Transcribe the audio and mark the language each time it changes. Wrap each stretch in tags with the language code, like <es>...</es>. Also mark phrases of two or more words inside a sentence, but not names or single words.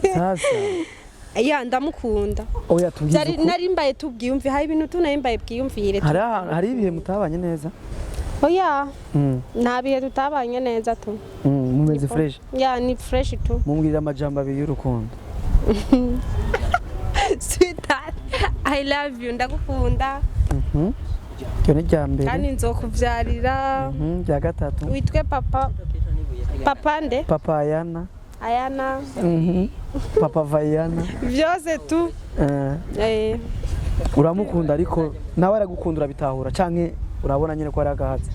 <rn>sasa ya ndamukunda. oya tugize nari mbaye tubwiyumvi hari ibintu tunayimbaye bwiyumvire hari ibihe mutabanye neza oya nta bihe tutabanye neza tu mumeze fresh ya ni fresh tu mumbwirira amajambo abiri y'urukundo</rn> <en>sweetheart I love you</en> <rn>ndagukunda cyo ni ryambere kandi nzokuvyarira rya gatatu witwe papa nde papa Ayana papa Vayana vyose tu uramukunda ariko nawe aragukunda urabitahura canke urabona nyine ko ari agahatsi</rn>